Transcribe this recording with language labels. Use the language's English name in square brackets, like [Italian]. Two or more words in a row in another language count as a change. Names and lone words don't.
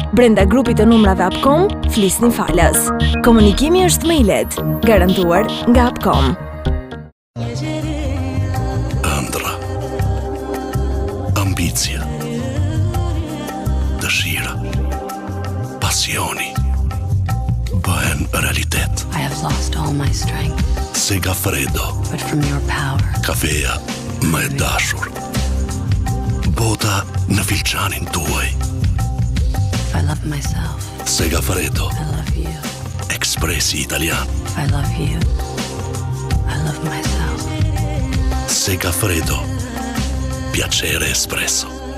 [Albanian] Brenda grupit të numrave Upcom, flisni falas. Komunikimi është më i lehtë, garantuar nga Upcom. Ëndra, ambicia, dëshira, pasioni bëhen realitet. [English] I have lost all my strength, Segafredo, but from your power, [Albanian] kafeja më e dashur. Bota në filçanin tuaj. [English] if I love myself, Segafredo, I love you. [Albanian] ekspresi italian. [English] If I love you, I love myself. [Italian] Segafredo, piacere espresso.